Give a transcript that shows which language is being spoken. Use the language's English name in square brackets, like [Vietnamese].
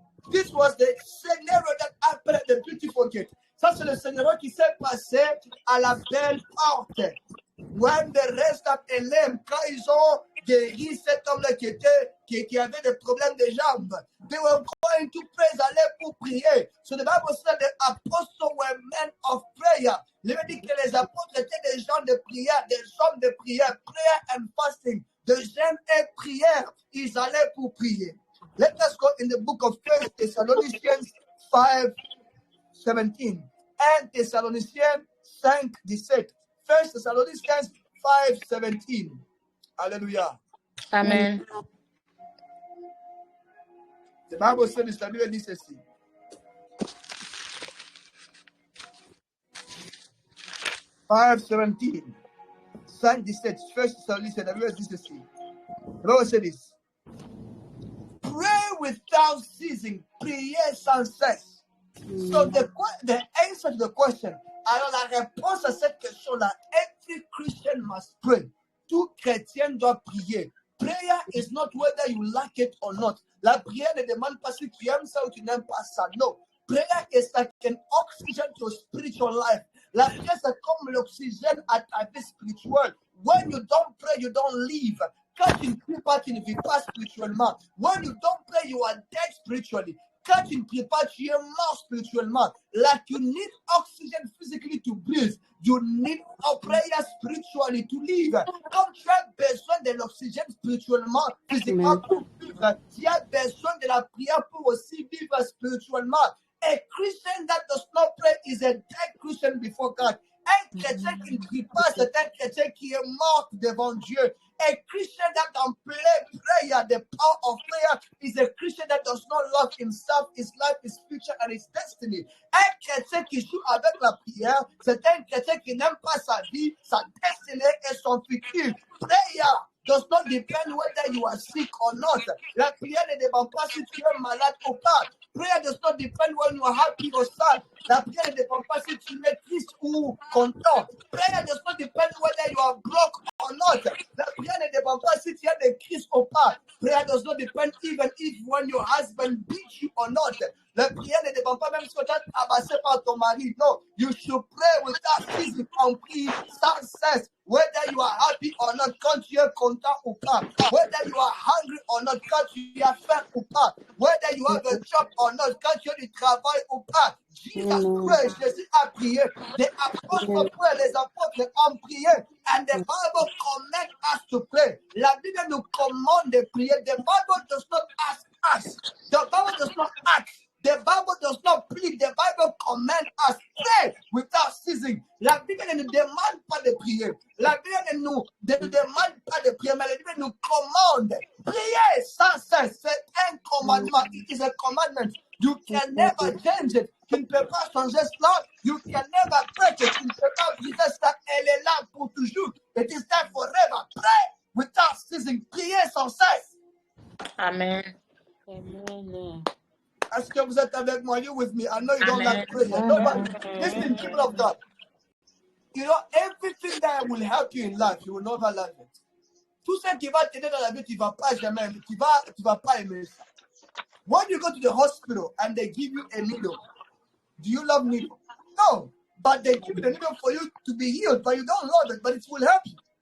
[English] This was the scenario that happened at the beautiful gate. [French] Ça, c'est le scénario qui s'est passé à la belle porte. [English] When the rest of Elam, [French] quand ils ont guéri cet homme-là qui avait des problèmes de jambes, [English] they were going to pray, [French] ils allaient pour prier. [English] So the Bible said the apostles were men of prayer. [French] Il veut dire que les apôtres étaient des gens de prière, des hommes de prière, [English] prayer and fasting, [French] de jeûne et prière. Ils allaient pour prier. [English] Let us go in the book of 1 Thessalonians 5:17 and Thessalonians 5:17. 1 Thessalonians 5:17. Hallelujah. Amen. The Bible says, [French] la Bible dit ceci. [English] Five 17. 5:17. 1 Thessalonians, [French] la Bible dit ceci. [English] The Bible says this. Pray without ceasing, [French] priez sans cesse. [English] So the answer to the question, [French] alors la réponse à cette question-là, [English] every Christian must pray. [French] Tout chrétien doit prier. [English] Prayer is not whether you like it or not. [French] La prière ne demande pas si tu aimes ça ou tu n'aimes pas ça. [English] No. Prayer is like an oxygen to your spiritual life. [French] La prière, c'est comme l'oxygène à ta vie spirituelle. [English] When you don't pray, you don't live. [French] Quand tu ne pries pas, tu ne vis pas spirituellement. [English] When you don't pray, you are dead spiritually. [French] Quand tu ne pries pas, tu es mort spirituellement. [English] Like you need oxygen physically to breathe. You need a prayer spiritually to live. [French] Comme tu as besoin de l'oxygène spirituellement, physiquement pour vivre, tu as besoin de la prière pour aussi vivre spirituellement. [English] A Christian that does not pray is a dead Christian before God. [French] Un chrétien qui ne prie pas, c'est un chrétien qui est mort devant Dieu. [English] A Christian that can play prayer, the power of prayer, is a Christian that does not love himself, his life, his future, and his destiny. [French] Un chrétien qui joue avec la prière, c'est un chrétien qui n'aime pas sa vie, sa destinée et son futur. [English] Prayer does not depend whether you are sick or not. [French] La prière ne dépend pas si tu es malade ou pas. [English] Prayer does not depend when you are happy or sad. [French] La prière ne dépend pas si tu es triste ou content. [English] Prayer does not depend whether you are broke or not. [French] La prière ne dépend pas si tu as des crises ou pas. [English] Prayer does not depend even if when your husband beats you or not. [French] La prière ne dépend pas même si tu es abassé par ton mari. Non, [English] you should pray without ceasing. [French] On prie sans cesse. [English] Whether you are happy or not, [French] quand tu es content ou pas. [English] Whether you are hungry or not, [French] quand tu as faim ou pas. [English] Whether you have a job or not, [French] quand tu as du travail ou pas. [English] Jesus prayed, [French] Jésus a prié. [English] The apostles prayed, [French] les apôtres ont prié. [English] And the Bible commands us to pray. [French] La Bible nous commande de prier. [English] The Bible does not ask us. The Bible does not ask. The Bible does not plead. The Bible commands us pray without ceasing. [French] La Bible ne nous demande pas de prier. La Bible ne nous demande pas de prier, mais la Bible nous commande. Prier sans cesse, c'est un commandement. [English] It is a commandment. You can never change it. [French] Tu ne peux pas changer cela. [English] You can never break it. [French] Tu ne peux pas briser cela. Elle est là pour toujours. [English] It is there forever. Pray without ceasing. [French] Prier sans cesse. [English] Amen. Amen. [French] Est-ce que vous êtes avec moi? [English] You with me? I know you don't like prayer. Nobody. Listen, people of God. You know, everything that will help you in life, you will never love it. [French] Tout ce qui va t'aider dans la vie, tu ne vas pas jamais aimer. Tu vas pas aimer ça. [English] When you go to the hospital and they give you a needle, do you love needle? No. But they give you the needle for you to be healed, but you don't love it, but it will help you.